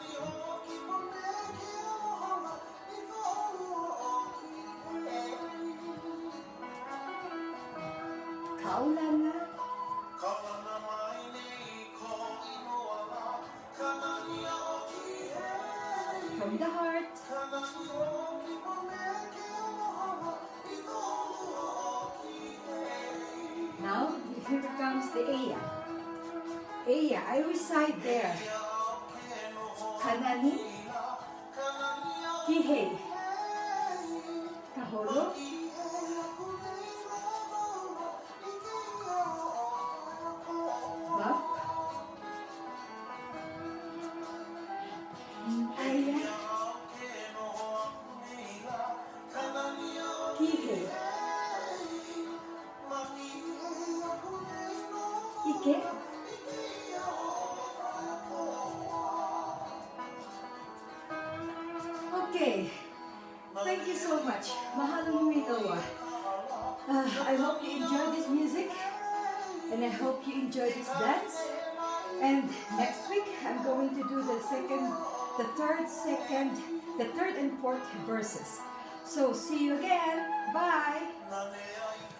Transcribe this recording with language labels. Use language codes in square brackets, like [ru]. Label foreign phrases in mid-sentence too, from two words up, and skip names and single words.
[en] Kaulana, from the heart, now here comes the Eia. Eia, I reside there. Kanani, Kīhei. Kaholo. Bap. Nānea. Kīhei. ʻIke. Okay, thank you so much. [haw] Mahalo nui loa. [en] I hope you enjoy this music and I hope you enjoy this dance. And next week I'm going to do the third and fourth verses. So see you again. Bye.